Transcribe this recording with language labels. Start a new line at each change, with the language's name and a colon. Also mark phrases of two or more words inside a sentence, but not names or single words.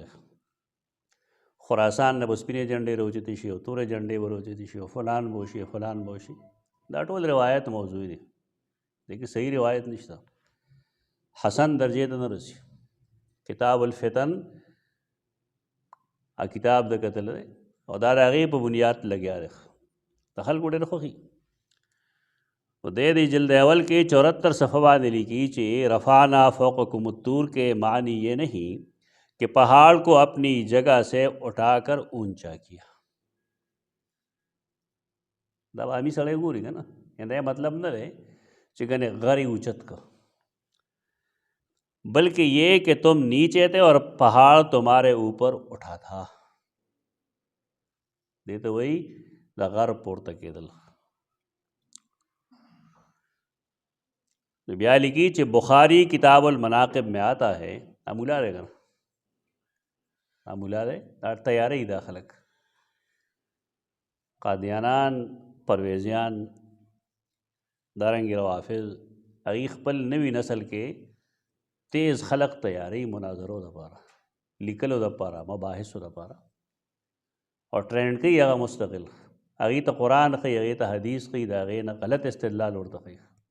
Pashto: خراسان نه به سپینې جنډې راوچتې شي او تورې جنډې به راوچتې شي او فلان به وشي فلان به وشي، دا ټول روایت موضوع دي، لیکن صحیح روایت نشته، حسن درجې ته نه رسي. کتاب الفتن کتاب د کتل دی او دا د هغې په بنیاد لګیا دی، د خلکو ډېر خوښي. تو دې جلد اول کے 74 صفحہ باندې لیکي چې
Arabic: رفعنا فوقکم الطور
Urdu: کے معنی یہ نہیں کہ پہاڑ کو اپنی جگہ سے اٹھا کر اونچا کیا.
Pashto: دا عامي سړی ګوري که نه، دا مطلب نه دی چې ګنې غر یې اوچت کړ،
Urdu: بلکہ یہ کہ تم نیچے تھے اور پہاڑ تمہارے اوپر اٹھا تھا.
Pashto: دې ته وایي د غر پورته کېدل. تو بیا لیکي چې بخاری کتاب المناقب
Urdu: میں آتا ہے،
Pashto: مولا دی که نه، مولا دی، دا تیاری دا خلک قادیانان پرویزیان دارنګې روافض هغوی خپل نوي نسل کې تیز خلق تیاری مناظرو دپاره، لیکلو دپاره، مباحثو دپاره، او ټرینډ کوي هغه مستقل، هغوی ته قرآن ښیي، هغوی ته حدیث ښیي، د هغې نه غلط استدلال ورته ښیي.